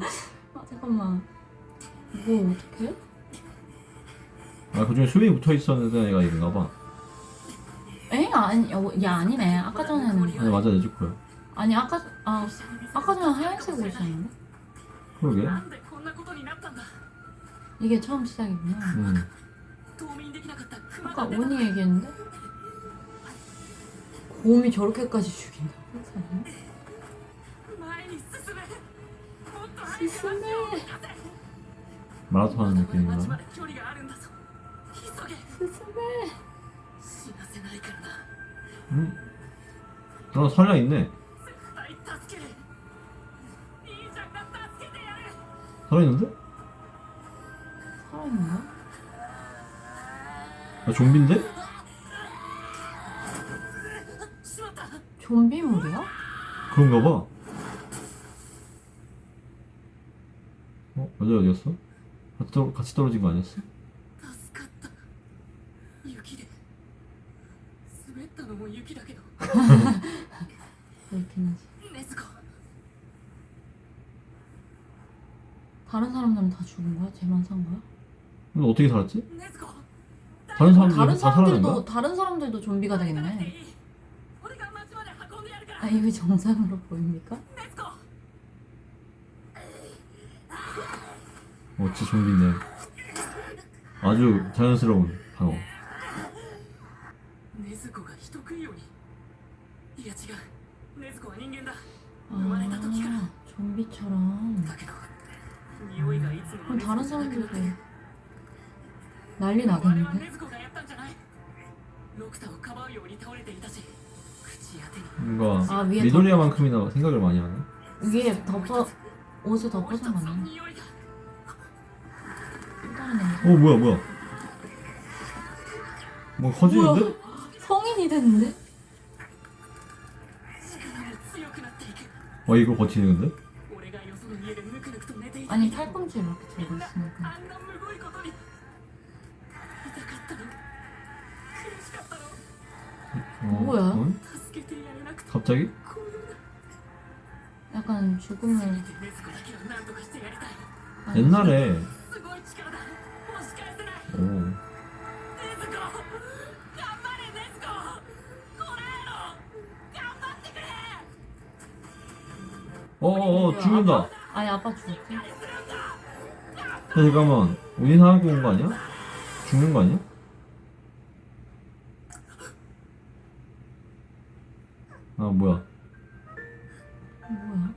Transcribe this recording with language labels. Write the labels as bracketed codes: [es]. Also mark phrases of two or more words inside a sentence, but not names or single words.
[ko] 아 잠깐만. 이거 어떡해? 아 그중에 수빈이 붙어 있었는데 애가 이런가 봐. 에? 아니 야 아니네. 아까 전에는 아니 맞아 내 집 거야. 아니 아까 전에 하얀색 옷이었는데? 그러게. [ja] なんでこんなことになったんだ [ko] 이게 처음 시작이구나. [ja] 冬眠できなかったクマ [ko] 아까 [ja] が出た [ko] 온이 얘기했는데? 곰이 저렇게까지 죽인다고? 사람? [ja] 前に進めもっと早く [ko] 스스메. 마라톤 하는 [ja] 町ま [ko] 느낌인가? [ja] で距離があるんだぞ急げ [ko] 스스메. [ja] 死なせないからな [ko] 아 설량 있네. [ja] 絶対助ける兄ちゃんが助けてやる [ko] 살아있는데? 살아있는 거야? 아 좀비인데? [ja] しまった [ko] 좀비물이야? 그런가 봐. 어디였어? 같이 떨어진 거 아니었어? [ja] 助かった雪で滑ったのも雪だけど [ko] 그렇긴 하지. ネズコ 다른 사람들은 다 죽은 거야? 쟤만 산 거야? 근데 어떻게 살았지? ネズコ 다른 사람들이 다른 다 살아난 거야? 다른 사람들도 좀비가 いい 되겠네. [ja] 俺が町まで運んでやるから [ko] 아 이게 정상으로 보입니까? ネズコ 어찌 좀비네. 아주 자연스러운 방어. [ja] ネズコが人食いようにいや違うネズコは人間だ生まれた時から [ko] 아 좀비처럼. [ja] だけど匂いがいつも [ko] 그럼 ネズコ 다른 [ja] じゃなく [ko] 사람들도 [ja] なって [ko] 난리 [ja] 我々は [ko] 나겠는데? [ja] ネズコがやったんじゃないロクタをかばうように倒れていたし口当てに [ko] 뭔가 아, 위에 미도리아만큼이나 생각을 많이 하네. 위에 옷을 [ja] もう一 [ko] 덮어서 [ja] つの [ko] 가네. [ja] 匂いが [ko] 또 다른 냄새. 뭐야? 뭐 커지는데? 뭐야? 성인이 됐는데? [ja] 力も強くなっていく [ko] 이거 버티는데? [ja] 俺がよその家でぬくぬくと寝ていた [ko] 아니 [ja] 時 [ko] 팔꿈치를 이렇게 [ja] み [ko] 들고 [ja] んな [ko] 있으니까. [ja] あんなむごいことに痛かったの苦しかったの [ko] 뭐야? 어? [ja] 助けてやれなくて [ko] 갑자기? [ja] こういう [ko] 약간 죽음을. [ja] せめてネズコだけは何とかしてやりたい [ko] 아니, 옛날에 [ja] すごい力だ押し返せない [ko] 오. [ja] ネズコ頑張れネズコこらえろ頑張ってくれ [ko] 죽는다. 아니 아빠 죽었지? 야, 잠깐만. 운이 상하고 온 거 아니야? 죽는 거 아니야? 아 뭐야? 뭐야?